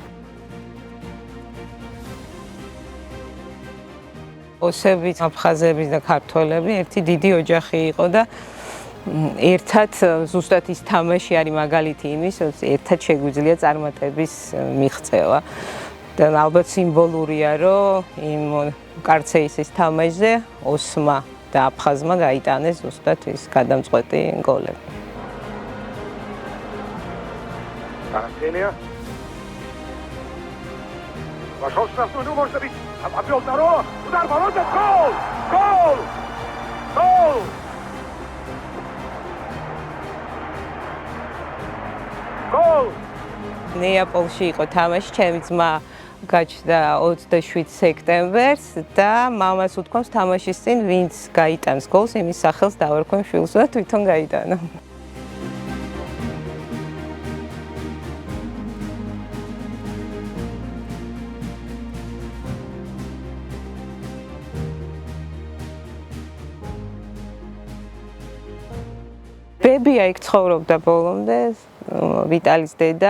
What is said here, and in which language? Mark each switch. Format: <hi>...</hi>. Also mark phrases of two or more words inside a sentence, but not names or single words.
<ka>ოსების, აფხაზების და ქართველები ერთი დიდი ოჯახი იყო და ერთად ზუსტად ის თამაში არის მაგალითი იმის, რომ ერთად შეგვიძლია წარმატების მიღწევა. და ალბათ სიმბოლურია, რომ იმ კარცეისის თამაშზე ოსმა და აფხაზმა გაიტანეს ზუსტად ის გადამწყვეტი გოლები.</ka> <ru>Тарантелия. Пошел штрафной, ну может быть, обвел второго, удар ворота, гол! Гол! Гол! Гол!</ru> <ka>ნეაპოლში იყო თამაში, ჩემი ძმა გაჩნდა 27 სექტემბერს და მამას უთქვამს თამაშის წინ ვინც გაიტანს გოლს, იმის სახელს დავარქვენ შვილს და თვითონ გაიტანა. ბებია იქ ცხოვრობდა ბოლომდე, ვიტალის დედა</ka>